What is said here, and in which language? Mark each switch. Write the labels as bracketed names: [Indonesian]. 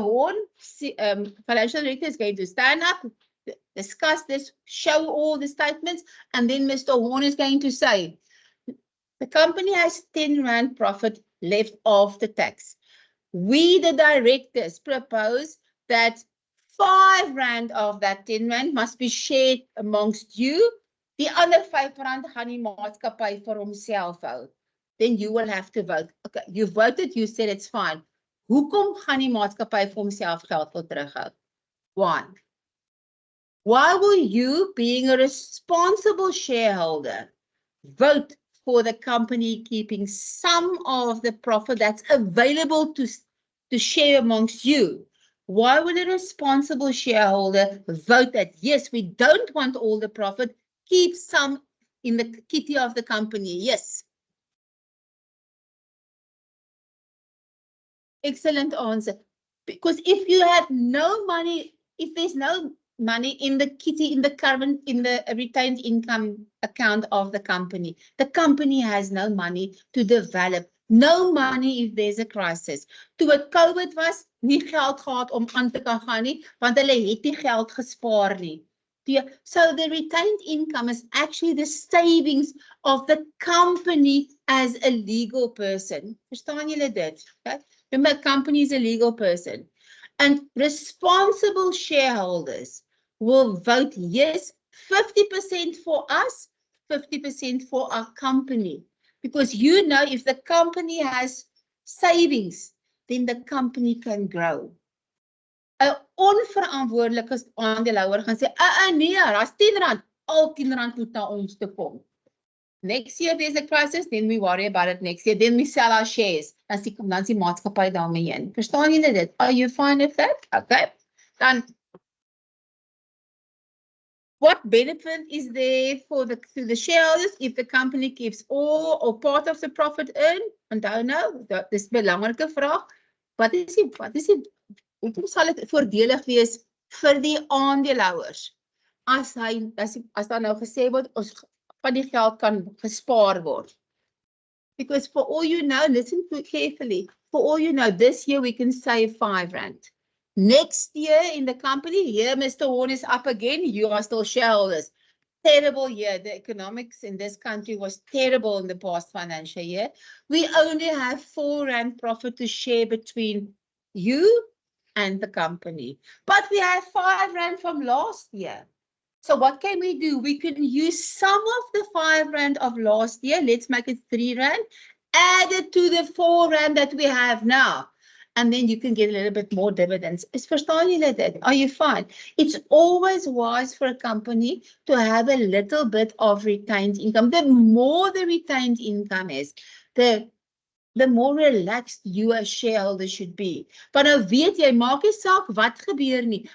[English] Horn, financial director, is going to stand up, discuss this, show all the statements, and then Mr. Horn is going to say, the company has R10 profit left after tax. We, the directors, propose that R5 of that R10 must be shared amongst you. [Afrikaans] Die ander R5 gaan die maatskappy vir homself hou. [English] Then you will have to vote. Okay, you voted, you said it's fine. [Afrikaans] Hoekom gaan die maatskappy vir homself geld wil terughou? [English] Why? Why will you, being a responsible shareholder, vote for the company keeping some of the profit that's available to share amongst you? Why would a responsible shareholder vote that, yes, we don't want all the profit, keep some in the kitty of the company? Yes. Excellent answer. Because if you have no money, if there's no money in the kitty, in the retained income account of the company. The company has no money to develop, no money if there's a crisis. [Afrikaans] Toe het COVID was, nie geld gehad om aan te kan gaan nie, want hulle het nie geld gespaar nie. [English] So the retained income is actually the savings of the company as a legal person. [Afrikaans] Verstaan julle dit? [English] Okay? Remember, a company is a legal person. And responsible shareholders will vote yes, 50% for us, 50% for our company. Because you know, if the company has savings, then the company can grow. [Afrikaans] 'n onverantwoordelike aandeelhouer gaan sê, nee, daar's R10, al R10 moet na ons te kom. [English] Next year there's a crisis, then we worry about it next year, then we sell our shares. [Afrikaans] Dan is die maatskappy daarmee heen. Verstaan julle dit? [English] Are you fine with that? Okay. Dan, what benefit is there to the shareholders if the company keeps all or part of the profit earned? [Afrikaans] Onthou nou, dis 'n belangrike vraag. Wat is die hoekom sal dit voordelig wees vir die aandeelhouers as daar nou gesê word ons van die geld kan gespaar word? [English] Because for all you know, listen carefully, for all you know, this year we can save R5. Next year in the company, here Mr. Horn is up again, you are still shareholders. Terrible year. The economics in this country was terrible in the past financial year. We only have R4 profit to share between you and the company. But we have R5 from last year. So what can we do? We can use some of the R5 of last year. Let's make it R3. Add it to the R4 that we have now. And then you can get a little bit more dividends. [Afrikaans] Verstaan julle dit? [English] Are you fine? It's always wise for a company to have a little bit of retained income. The more the retained income is, the more relaxed you as shareholder should be. [Afrikaans] Maar nou weet jy, maak nie saak wat gebeur nie.